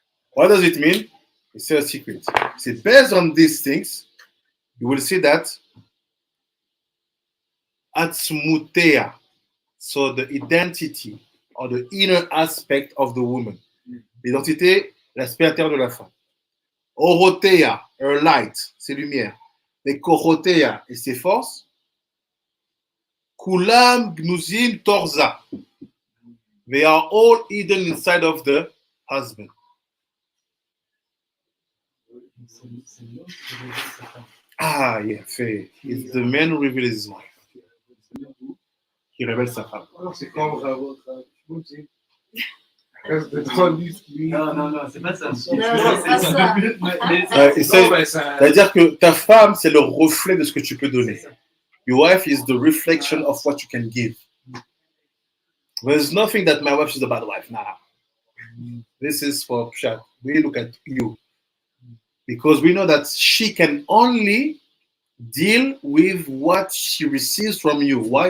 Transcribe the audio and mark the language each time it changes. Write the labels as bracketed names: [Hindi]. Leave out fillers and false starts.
[English] What does it mean? It's a secret. See, based on these things, you will see that Atzmutea, so the identity or the inner aspect of the woman. [French] L'identité, l'aspect intérieur de la femme. Orotea, [English] her light, [French] ses lumières. les korotea et ses forces, [Hebrew] kulam gnuzim torza. [English] They are all hidden inside of the husband. [French] C'est l'homme qui révèle sa femme. Ah, yeah, fait. [English] It's the man who reveals his wife. [French] Qui révèle sa femme. Alors, c'est comme je vous dis, reste dedans, lui. Non, c'est pas ça. c'est pas ça. Et c'est-à-dire que ta femme, c'est le reflet de ce que tu peux donner. [English] Your wife is the reflection of what you can give. There's nothing that my wife is a bad wife. Nah. This is for Pshat. We look at you. Because we know that she can only deal with what she receives from you. Why?